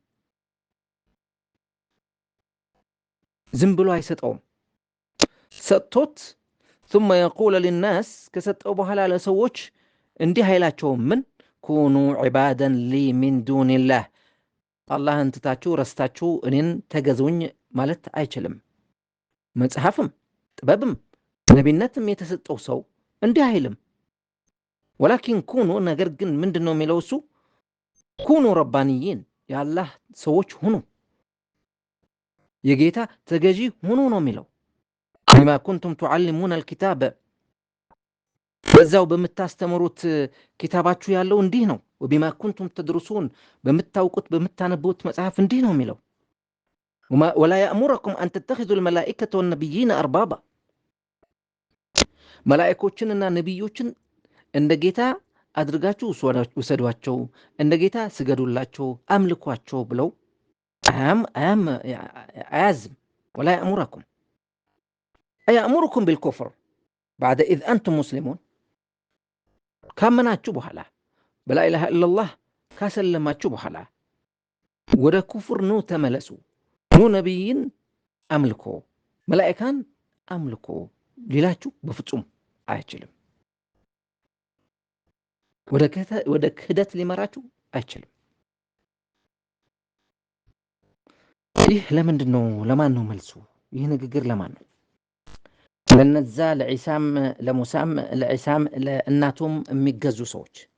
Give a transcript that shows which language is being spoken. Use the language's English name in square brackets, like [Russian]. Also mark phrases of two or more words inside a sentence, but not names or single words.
[Amharic] ዝም ብሎ አይሰጠውም ሰጥቶት [Arabic] ثم يقول للناس [Amharic] ከሰጠው በኋላ ለሰዎች እንዲህ አይላቸውም ምን [Arabic] كونوا عبادا لي من دون الله [Amharic] አላህን ትታችሁ ረስታችሁ እኔን ተገዙኝ ማለት አይችልም መጽሐፍም ጥበብም ነቢይነትም የተሰጠው ሰው እንዲህ አይልም [Arabic] ولكن كونوا [Amharic] ነገር ግን ምንድነው የሚለው እሱ [Arabic] كونوا ربانيين [Amharic] የአላህ ሰዎች ሁኑ የጌታ ተገዢ ሁኑ ነው የሚለው [Arabic] بما كنتم تعلمون الكتاب [Amharic] በዛው በመታስተምሩት ኪታባችሁ ያለው እንዲህ ነው [Arabic] وبما كنتم تدرسون [Amharic] በመታውቁት በመታነቡት መጽሐፍ እንዲህ ነው የሚለው [Arabic] ولا يأمركم أن تتخذوا الملائكة والنبيين أربابا [Amharic] መላእክቶችንና ነብዮችን እንደ ጌታ አድርጋችሁ ወሰዷቸው እንደ ጌታ ስገዱላቸው አምልኳቸው ብለው አያዝም [Arabic] ولا يأمركم أيأمركم بالكفر بعد إذ أنتم مسلمون [Amharic] ካመናችሁ በኋላ [Arabic] بلا إله إلا الله [Amharic] ካሰለማችሁ በኋላ ወደ ኩፍር ነው ተመለሱ ነው ነብይን አምልኮ መላእክታን አምልኮ ሊላችሁ በፍጹም አይችልም ወደ ክህደት ሊመራችሁ አይችልም ይህ ለምንድነው ለማን ነው መልሱ ይህ ንግግር ለማን ነው ለነዛ ለኢሳም ለሙሳም ለኢሳም ለእናቱም የሚገዙ ሰዎች